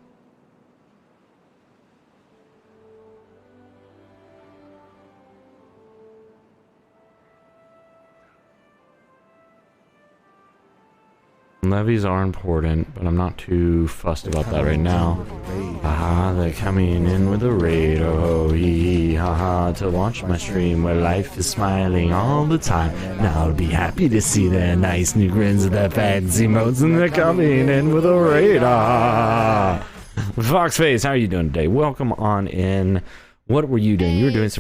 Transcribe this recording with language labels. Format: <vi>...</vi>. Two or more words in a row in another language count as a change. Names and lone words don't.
<en>Levies are important, but I'm not too fussed about that right now. Haha, they're coming in with a raid. Oh, hee hee, haha, to watch my stream where life is smiling all the time. Now I'll be happy to see their nice new grins and their fancy modes, and they're coming in with a raid. Ah, Foxface, how are you doing today? Welcome on in. What were you doing? You were doing some</en>